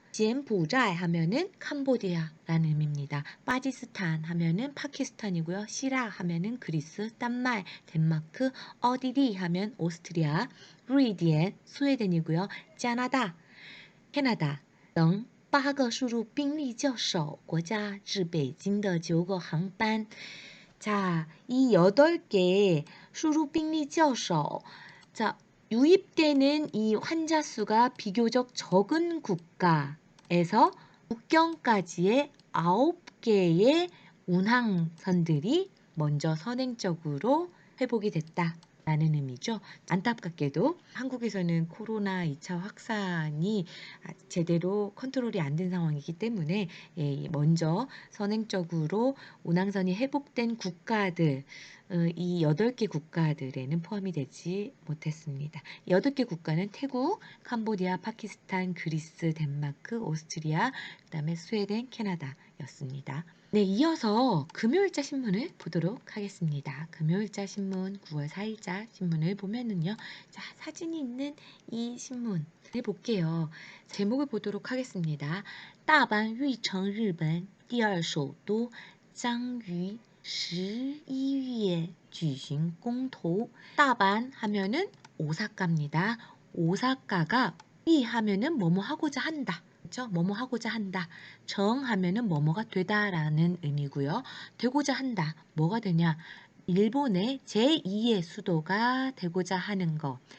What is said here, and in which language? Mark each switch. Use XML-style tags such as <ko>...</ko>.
<ko>柬埔寨 하면은 캄보디아라는 의미입니다. 파지스탄 하면은 파키스탄이고요. 시라 하면은 그리스,丹麦, 덴마크, 어디리 하면 오스트리아, 스웨덴, 스웨덴이고요.</ko> <zh>캐나다, 등 8个 输入兵力较少国家至北京的9个航班.</zh> <ko>자, 이 8개</ko> <zh>输入兵力较少.</zh> <ko>자, 유입되는 이 환자 수가 비교적 적은 국가에서 국경까지의 9개의 운항선들이 먼저 선행적으로 회복이 됐다라는 의미죠. 안타깝게도 한국에서는 코로나 2차 확산이 제대로 컨트롤이 안 된 상황이기 때문에 먼저 선행적으로 운항선이 회복된 국가들, 이 8개 국가들에는 포함이 되지 못했습니다. 8개 국가는 태국, 캄보디아, 파키스탄, 그리스, 덴마크, 오스트리아, 그다음에 스웨덴, 캐나다였습니다. 네, 이어서 금요일자 신문을 보도록 하겠습니다. 금요일자 신문 9월 4일자 신문을 보면은요. 자, 사진이 있는 이 신문을 볼게요. 제목을 보도록 하겠습니다.</ko> <zh>大阪誉成日本第二首都将于 11月举行公投.</zh> <ko>따반 하면은 오사카입니다. 오사카가 위 하면은 뭐뭐 하고자 한다. 그렇죠? 뭐뭐 하고자 한다. 정 하면은 뭐뭐가 되다라는 의미고요. 되고자 한다. 뭐가 되냐? 일본의 제2의 수도가 되고자 하는 것.</ko>